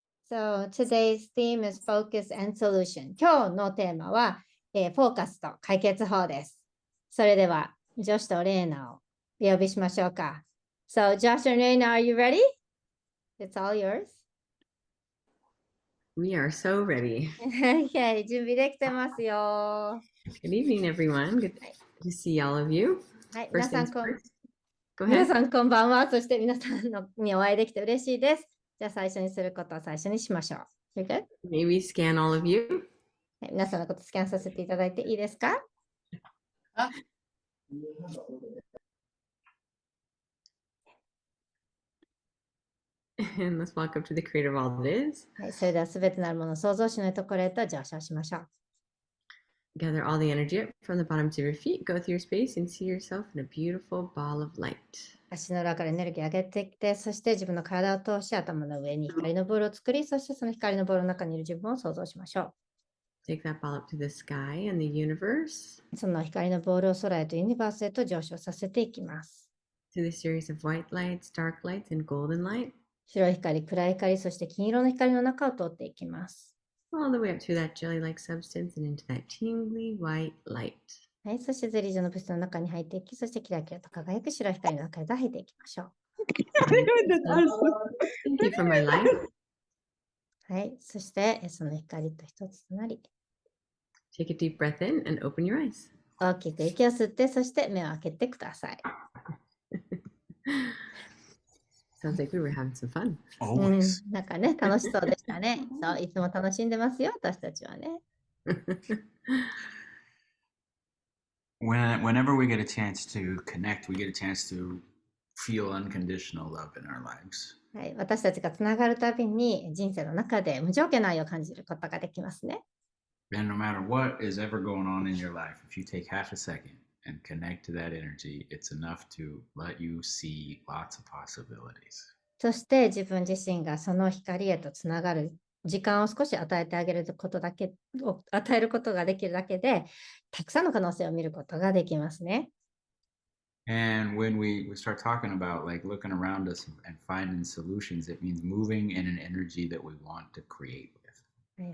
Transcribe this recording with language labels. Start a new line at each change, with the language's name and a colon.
English: So today's theme is focus and solution.
Japanese: 今日のテーマは、フォーカスと解決法です。それでは、ジョシュとレーナをお呼びしましょうか。
English: So, Josh and Reina, are you ready? It's all yours. We are so ready.
Japanese: Okay, 準備できてますよ。
English: Good evening, everyone. Good to see all of you.
Japanese: はい、
English: First things
Japanese: さん
English: first. Go
Japanese: 皆
English: ahead.
Japanese: さんこんばんは。そして皆さんにお会いできて嬉しいです。じゃあ最初にすることを最初にしましょう。 You good?
English: May we scan all of you.
Japanese: はい、皆さんのことスキャンさせていただいていいですか？
English: And let's walk up to the creator of all that is.
Japanese: はい、それではすべてなるもの創造主のところへと上昇しましょう。
English: Gather all the energy up from the bottoms of your feet. Go through your space and see yourself in a beautiful ball of light.
Japanese: 足の裏からエネルギーを上げてきて、そして自分の体を通して頭の上に光のボールを作り、そしてその光のボールの中にいる自分を想像しましょ
English: Take that ball up to the sky and the universe
Japanese: う。その光のボールを空へとユニバースへと上昇させていきます。
English: through the series of white lights, dark lights, and golden light.
Japanese: 白い光、暗い光、そして金色の光の中を通っていきます。
English: All the way up to that jelly-like substance and into that tingly white light.
Japanese: はい、そしてゼリー状の物質の中に入っていき、そしてキラキラと輝く白い光の中へと入っていきましょう。
English: Thank you for my life.
Japanese: はい、そしてその光と一つとなり、
English: Take a deep breath in and open your eyes.
Japanese: 大きく息を吸って、そして目を開けてください。
English: Sounds like we were having some fun.
Japanese: なんかね、楽しそうでしたね。そう、いつも楽しんでますよ、私たちはね。
English: Whenever we get a chance to connect, we get a chance to feel unconditional love in our lives.
Japanese: はい、私たちがつながるたびに人生の中で無条件の愛を感じることができますね。
English: And no matter what is ever going on in your life, if you take half a second and connect to that energy, it's enough to let you see lots of possibilities.
Japanese: そして自分自身がその光へとつながる時間を少し与えてあげることだけを与えることができるだけで、たくさんの可能性を見ることができますね。
English: And when we start talking about like looking around us and finding solutions, it means moving in an energy that we want to create with.